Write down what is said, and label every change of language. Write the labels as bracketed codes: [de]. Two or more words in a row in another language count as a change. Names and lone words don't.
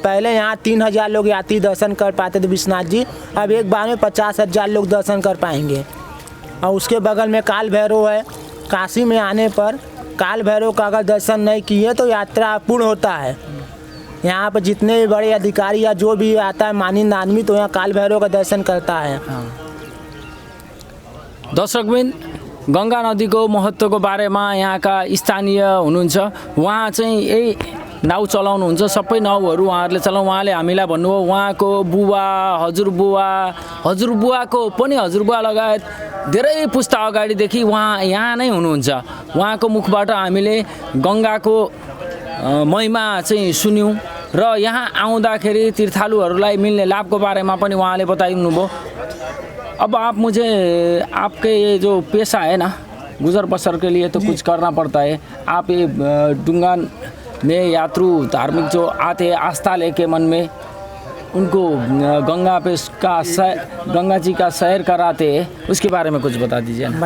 [hi] पहले यहाँ 3000 लोग यात्री दर्शन कर पाते थे विश्वनाथ जी, अब एक बार में 50,000 लोग दर्शन कर पाएंगे। और उसके बगल में काल भैरव है। काशी में आने पर काल भैरव का अगर दर्शन नहीं किए तो यात्रा अपूर्ण होता है। यहाँ पर जितने भी बड़े अधिकारी या जो भी आता है मानिंद आदमी, तो यहाँ काल भैरव का दर्शन करता है। [ne] दर्शकबिन, गंगा नदीको महत्त्वको बारेमा यहाँका स्थानीय हुनुहुन्छ, उहाँ चाहिँ यही नाउ चलाउनुहुन्छ। सबै नाउहरू उहाँहरूले उहाँले हामीलाई भन्नुभयो उहाँको बुबा, हजुरबुवाको पनि हजुरबुवा लगायत धेरै पुस्ता अगाडिदेखि उहाँ यहाँ नै हुनुहुन्छ। उहाँको मुखबाट हामीले गङ्गाको महिमा चाहिँ सुन्यौँ र यहाँ आउँदाखेरि तीर्थालुहरूलाई मिल्ने लाभको बारेमा पनि उहाँले बताइदिनु भयो। [hi] अब आप मुझे आपके ये जो पेशा है ना, गुजर बसर के लिए तो कुछ करना पड़ता है। आप ये डुंगा में यात्रु धार्मिक जो आते हैं आस्था लेके मन में, उनको गंगा पे गंगा जी का सैर कराते हैं, उसके बारे में कुछ बता दीजिए ना।